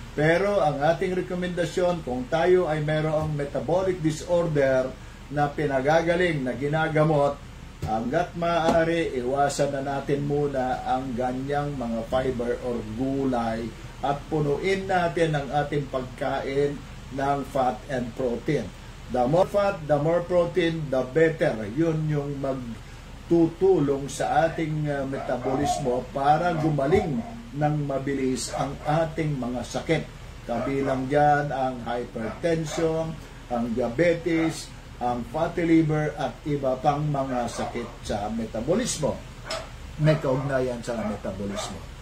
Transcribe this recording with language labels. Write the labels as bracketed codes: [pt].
[tl] Pero ang ating rekomendasyon, kung tayo ay mayroong metabolic disorder na pinagagaling, na ginagamot, hanggat maaari, iwasan na natin muna ang ganyang mga fiber or gulay at punuin natin ang ating pagkain ng [en] fat and protein. The more fat, the more protein, the better. [tl] Yun yung magtutulong sa ating metabolismo para gumaling ng mabilis ang ating mga sakit. Kabilang dyan ang hypertension, ang diabetes, ang fatty liver, at iba pang mga sakit sa metabolismo. May kaugnayan sa metabolismo.